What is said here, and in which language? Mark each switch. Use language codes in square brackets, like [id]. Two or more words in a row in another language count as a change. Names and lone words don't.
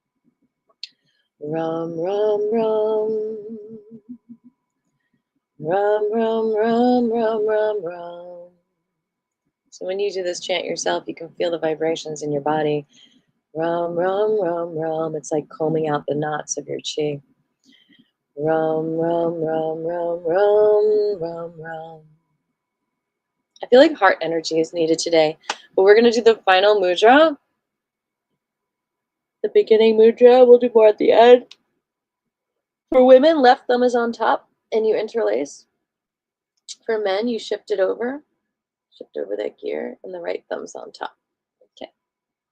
[en] Rum, rum, rum. Rum, rum, rum, rum, rum, rum. So when you do this chant yourself, you can feel the vibrations in your body. Rum, rum, rum, rum. It's like combing out the knots of your chi. Rum, rum, rum, rum, rum, rum, rum. I feel like heart energy is needed today. But we're going to do the final mudra. The beginning mudra, we'll do more at the end. For women, left thumb is on top and you interlace. For men, you shift over that gear, and the right thumb's on top.